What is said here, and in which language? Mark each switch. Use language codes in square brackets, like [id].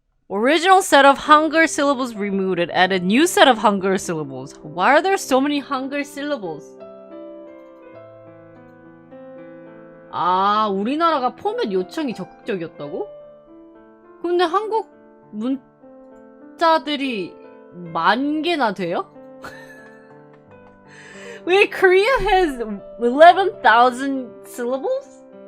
[en] Original set of Hangul syllables removed and added new set of Hangul syllables. Why are there so many Hangul syllables? [ko] 아, 우리나라가 포맷 요청이 적극적이었다고? 근데 한국 문자들이 10,000개나 돼요? [en] Wait, Korea has 11,000 syllables?